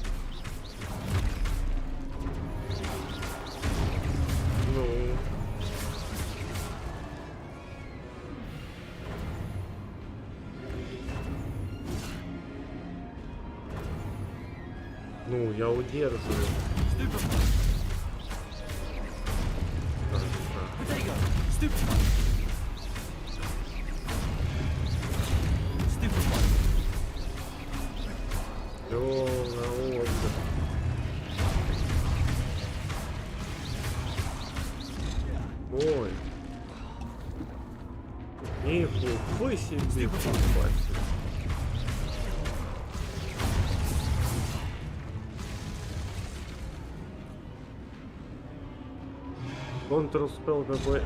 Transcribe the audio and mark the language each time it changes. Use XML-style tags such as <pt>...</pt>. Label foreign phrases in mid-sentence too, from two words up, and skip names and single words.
<ru>Ну. Ну, я удерживаю. Protego. Stupefy. Stupefy. Всё, на отдых. Ой. Нихуя себе попасть. Контр-спел какой.</ru>